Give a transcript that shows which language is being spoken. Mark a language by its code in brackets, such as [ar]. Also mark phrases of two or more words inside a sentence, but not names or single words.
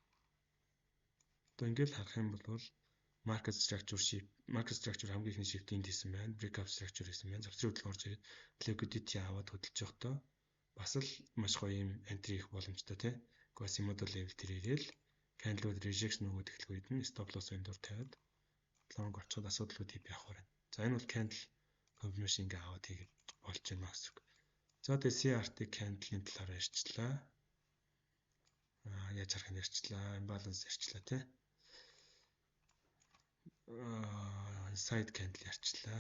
[mn] Одоо ингээл харах юм бол [en] market structure [mn] хамгийн ихний shift энд хийсэн байна. [en] Breakout structure [mn] хийсэн байна. Завсрын хөдөлгөөн орж ирээд liquidity аваад хөдөлж явахдаа бас л маш гоё юм entry их боломжтой тий. [en] Quasimodo level [mn] дээр ирээл [en] candle rejection [mn] өгөөд эхлэх үед нь [en] stop loss window [mn] тавиад long орчоод асуудлууд TP авах байна. За энэ бол [en] candle confirmation [mn] ингээ аваад хийгээд болж байна гэсэн үг. За тэгээ [en] CRT candle- [mn] ийн талаар ярьчлаа. Яаж харах нь ярьчлаа. Imbalance ярьчлаа тий. [en] Inside candle [mn] ярьчлаа.